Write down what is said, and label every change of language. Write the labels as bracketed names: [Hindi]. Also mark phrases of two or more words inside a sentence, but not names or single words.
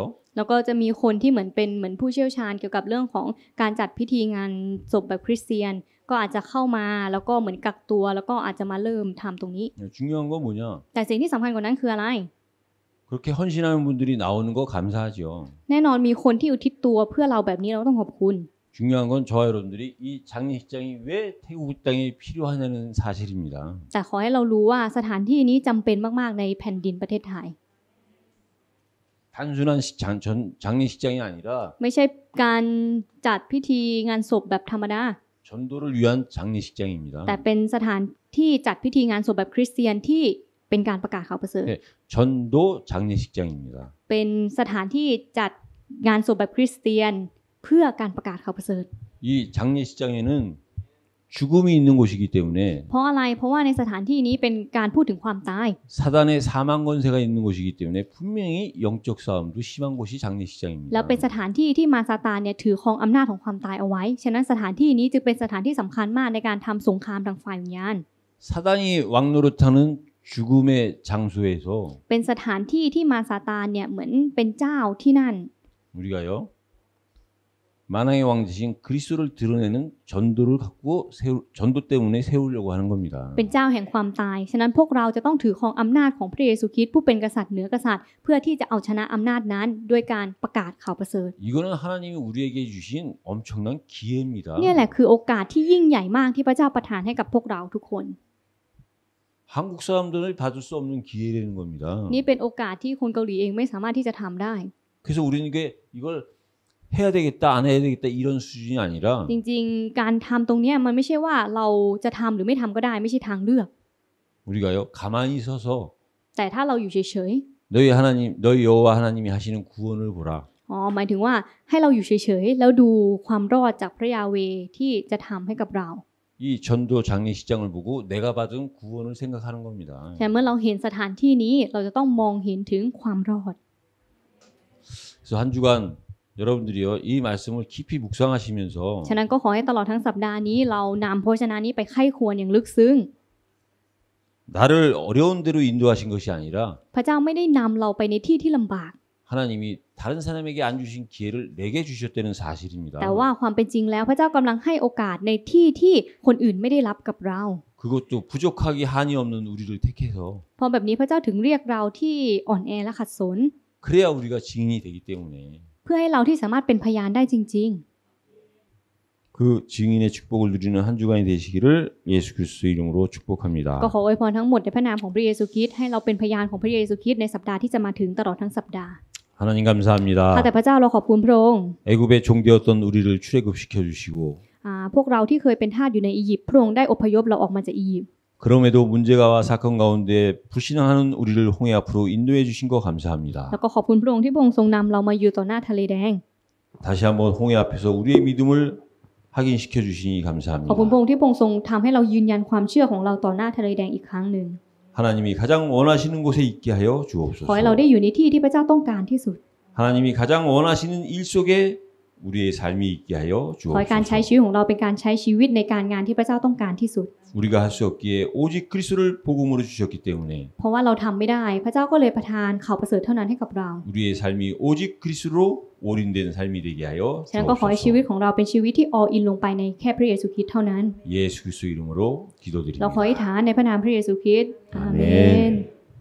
[Thai] แล้วก็จะมีคนที่เหมือนผู้เชี่ยวชาญเกี่ยวกับเรื่องของการจัดพิธีงานศพแบบคริสเตียนก็อาจจะเข้ามาแล้วก็เหมือนกักตัวแล้วก็อาจจะมาเริ่มทำตรงนี้ [Korean] 중요한 건 뭐냐? [Thai] แต่สิ่งที่สำคัญกว่านั้นคืออะไร [Korean] 그렇게 헌신하는 분들이 나오는 거 감사하죠. [Thai] แน่นอนมีคนที่อุทิศตัวเพื่อเราแบบนี้เราต้องขอบคุณ [Korean] 중요한 건 저와 여러분들이 이 장례식장이 왜 태국 땅에 필요하냐는 사실입니다. [Thai] แต่ขอให้เรารู้ว่าสถานที่นี้จำเป็นมากๆในแผ่นดินประเทศไทย [Korean] 단순한 장례식장이 아니라 [Thai] ไม่ใช่การจัดพิธีงานศพแบบธรรมดา [Korean] 전도를 위한 장례식장입니다. [Thai] แต่เป็นสถานที่จัดพิธีงานศพแบบคริสเตียนที่เป็นการประกาศข่าวประเสริฐ [Korean] 네, 전도 장례식장입니다. [Thai] เป็นสถานที่จัดงานศพแบบคริสเตียนเพื่อการประกาศข่าวประเสริฐ [Korean] 이 장례식장에는 죽음이 있는 곳이기 때문에 [Thai] เพราะอะไรเพราะว่าในสถานที่นี้เป็นการพูดถึงความตาย [Korean] 사단의 사망 권세가 있는 곳이기 때문에 분명히 영적 싸움도 심한 곳이 장례식장입니다. [Thai] แล้วเป็นสถานที่ที่มารซาตานเนี่ยถือครองอำนาจของความตายเอาไว้ฉะนั้นสถานที่นี้จึงเป็นสถานที่สำคัญมากในการทำสงครามทางฝ่ายวิญญาณ [Korean] 사단이 왕노릇하는 죽음의 장소에서 [Thai] เป็นสถานที่ที่มารซาตานเนี่ยเหมือนเป็นเจ้าที่นั่น [Korean] 우리가요 만왕의 왕이신 그리스도를 드러내는 전도를 갖고 전도 때문에 세우려고 하는 겁니다. [Thai] เป็นเจ้าแห่งความตายฉะนั้นพวกเราจะต้องถือครองอำนาจของพระเยซูคริสต์ผู้เป็นกษัตริย์เหนือกษัตริย์เพื่อที่จะเอาชนะอำนาจนั้นด้วยการประกาศข่าวประเสริฐ [Korean] 이거는 하나님이 우리에게 주신 엄청난 기회입니다. [Thai] เนี่ยแหละคือโอกาสที่ยิ่งใหญ่มากที่พระเจ้าประทานให้กับพวกเราทุกคน [Korean] 한국 사람들은 받을 수 없는 기회라는 겁니다. [Thai] นี่เป็นโอกาสที่คนเกาหลีเองไม่สามารถที่จะทำได้ [Korean] 그래서 우리는 이걸 해야 되겠다 안 해야 되겠다 이런 수준이 아니라 [Thai] จริงๆการทำตรงเนี้ยมันไม่ใช่ว่าเราจะทำหรือไม่ทำก็ได้ไม่ใช่ทางเลือก [Korean] 우리가요 가만히 서서 [Thai] แต่ถ้าเราอยู่เฉย [Korean] 너희 여호와 하나님이 하시는 구원을 보라. [Thai] ๆหมายถึงว่าให้เราอยู่เฉยๆแล้วดูความรอดจากพระยาเวห์ที่จะทำให้กับเรา [Korean] 이 전도 장례식장을 보고 내가 받은 구원을 생각하는 겁니다. [Thai] แต่เมื่อเราเห็นสถานที่นี้เราจะต้องมองเห็นถึงความรอด [Korean] 그래서 한 주간 여러분들이요 이 말씀을 깊이 묵상하시면서 [Thai] ฉะนั้นก็ขอให้ตลอดทั้งสัปดาห์นี้เรานำพระวจนะนี้ไปไข้ควรอย่างลึกซึ้ง [Korean] 나를 어려운 데로 인도하신 것이 아니라 [Thai] พระเจ้าไม่ได้นำเราไปในที่ที่ลำบาก [Korean] 하나님이 다른 사람에게 안 주신 기회를 내게 주셨다는 사실입니다. [Thai] แต่ว่าความเป็นจริงแล้วพระเจ้ากำลังให้โอกาสในที่ที่คนอื่นไม่ได้รับกับเรา [Korean] 그것도 부족하기 한이 없는 우리를 택해서 [Thai] พอแบบนี้พระเจ้าถึงเรียกเราที่อ่อนแอและขัดสน [Korean] 그래야 우리가 증인이 되기 때문에 [Thai] เพื่อให้เราที่สามารถเป็นพยานได้จริง [Korean] 그 증인의 축복을 누리는 한 주간이 되시기를 예수 그리스도 이름으로 [Thai] ๆ [Korean] 축복합니다. [Thai] ก็ขออวยพรทั้งหมดในพระนามของพระเยซูคริสต์ให้เราเป็นพยานของพระเยซูคริสต์ในสัปดาห์ที่จะมาถึงตลอดทั้งสัปดาห์ [Korean] 하나님 감사합니다. [Thai] ข้าแต่พระเจ้าเราขอบคุณพระองค์ [Korean] 애굽의 종되었던 우리를 출애굽시켜 주시고 [Thai] พวกเราที่เคยเป็นทาสอยู่ในอียิปต์พระองค์ได้อพยพเราออกมาจากอียิปต์ [Korean] 그럼에도 문제가와 사건 가운데 불신앙하는 우리를 홍해 앞으로 인도해 주신 거 감사합니다. [Thai] แล้วก็ขอบคุณพระองค์ที่พระองค์ทรงนำเรามาอยู่ต่อหน้าทะเลแดง [Korean] 다시 한번 홍해 앞에서 우리의 믿음을 확인시켜 주시니 [Thai] ขอบคุณ [Korean] 감사합니다. [Thai] พระองค์ที่พระองค์ทรงทำให้เรายืนยันความเชื่อของเราต่อหน้าทะเลแดงอีกครั้งหนึ่ง [Korean] 하나님이 가장 원하시는 곳에 있게 하여 [Thai] ขอให้เรา [Korean] 주옵소서. [Thai] ได้อยู่ในที่ที่พระเจ้าต้องการที่สุด [Korean] 하나님이 가장 원하시는 일 속에 우리의 삶이 있게 하여 [Thai] ขอให้การใช้ [Korean] 주옵소서. [Thai] ชีวิตของเราเป็นการใช้ชีวิตในการงานที่พระเจ้าต้องการที่สุด [Korean] 우리가 할 수 없기에 오직 그리스도를 복음으로 주셨기 때문에 [Thai] เพราะว่าเราทำไม่ได้พระเจ้าก็เลยประทานข่าวประเสริฐเท่านั้นให้กับเรา [Korean] 우리의 삶이 오직 그리스도로 올인된 삶이 되게 하여 [Thai] ฉะนั้นก็ขอให้ชีวิต [Korean] 주옵소서. [Thai] ของเราเป็นชีวิตที่ [English] all in [Thai] ลงไปในแค่พระเยซูคริสต์เท่านั้น [Korean] 예수 그리스도 이름으로 [Thai] เราขอ [Korean] 기도드립니다. [Thai] อธิษฐานในพระนามพระเยซูคริสต์อาเม อาเม น น